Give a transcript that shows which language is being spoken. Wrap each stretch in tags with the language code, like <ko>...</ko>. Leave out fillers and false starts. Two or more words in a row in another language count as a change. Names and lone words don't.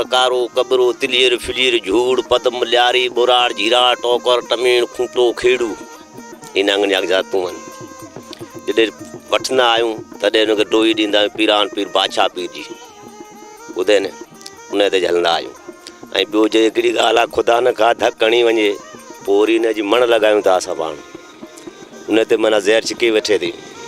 <sd>कारो कबरो तिलीर फिलीर झूड़ पदम ल्यारी बुराड़ जीरा टोकर टमीण खूंटो खेड़ू ये नांगनि जा जातूं आहिनि। जॾहिं वठंदा आहियूं तॾहिं हुनखे डोई ॾींदा आहियूं पीरान पीर बादशाह पीर जी, ॿुधे न, उन ते हलंदा आहियूं। ऐं ॿियो जे हिकिड़ी ॻाल्हि आहे, ख़ुदा न का धक हणी वञे पोइ वरी हिन जी मण लॻायूं था असां पाण, उन ते माना ज़हर छिके वेठे थी।</sd>